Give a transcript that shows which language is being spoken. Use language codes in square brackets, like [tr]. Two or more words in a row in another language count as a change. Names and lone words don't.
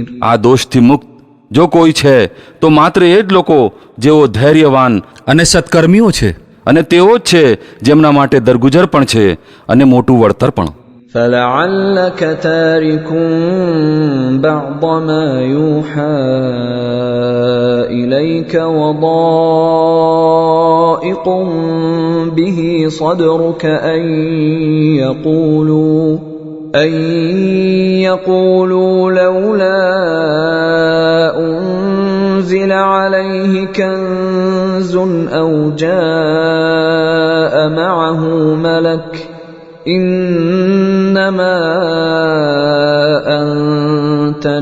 [gu] આ દોષથી મુક્ત જો કોઈ છે તો માત્ર એ જ લોકો જેઓ ધૈર્યવાન અને સત્કર્મીઓ છે, અને તેઓ જ છે જેમના માટે દરગુજર પણ છે અને મોટું વળતર પણ. [ar] فلعلك تارك بعض ما يوحى إليك وضائق به صدرك أن يقولوا لولا أنزل عليه كنز أو جاء معه ملك إنما أنت